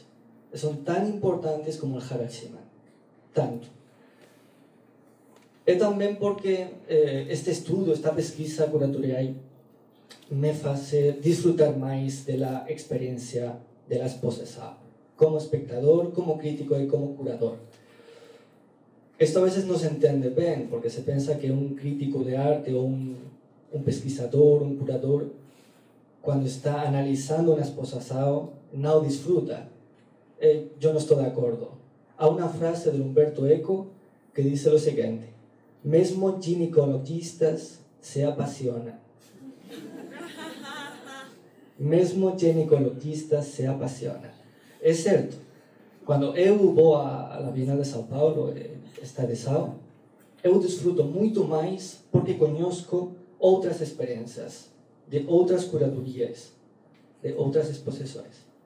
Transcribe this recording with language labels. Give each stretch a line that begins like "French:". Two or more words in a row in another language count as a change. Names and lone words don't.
Portuguese: São tão importantes como o Harald Seaman. Tanto. E também porque este estudo, esta pesquisa curatorial me faz disfrutar mais da experiência da exposição, como espectador, como crítico e como curador.
Spanish: Esto a veces no se entiende bem, porque se pensa que un crítico de arte ou un pesquisador, un curador, cuando está analizando una exposición, no disfruta. Yo no estoy de acuerdo. Hay una frase de Umberto Eco que dice lo siguiente:
Portuguese: mesmo ginecologistas
Spanish: se apasionan.
Portuguese: Mesmo ginecologistas
Spanish: se apasionan.
Portuguese: É certo. Quando eu vou à Bienal de São Paulo, esta de São, eu desfruto muito mais porque conheço outras experiências, de outras curadorias, de outras exposições.